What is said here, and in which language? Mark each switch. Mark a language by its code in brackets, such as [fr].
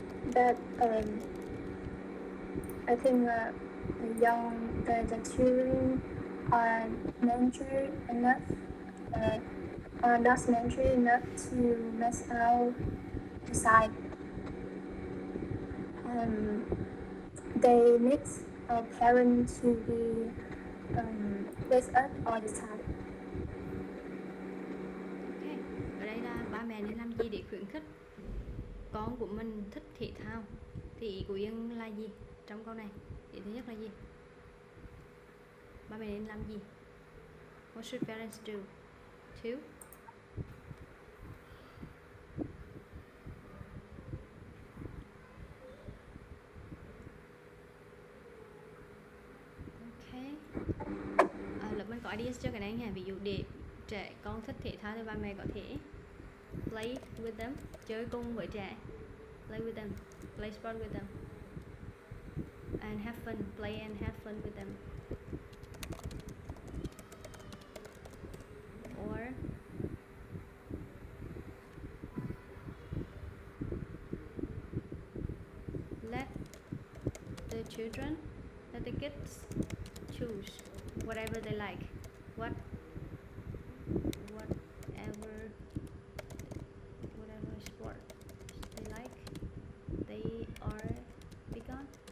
[en] that I think the children are mature enough, are not mature enough to mess out decide. They need a parent to be with us all the time. Okay. [vi] Ở đây là ba mẹ nên làm gì để khuyến khích con của mình thích thể thao? Thì ý của Yên là gì trong câu này? Ý thứ nhất là gì? Ba mẹ nên làm gì? [en] What should parents do? Two. Okay. [vi] Lập mình có ideas cho cái này nha. Ví dụ để trẻ con thích thể thao thì ba mẹ có thể [en] play with them, [vi] chơi cùng với trẻ. [en] Play with them, play sport with them, and have fun. Play and have fun with them. Or let the children, let the kids choose whatever they like, whatever sport they like, they are big on,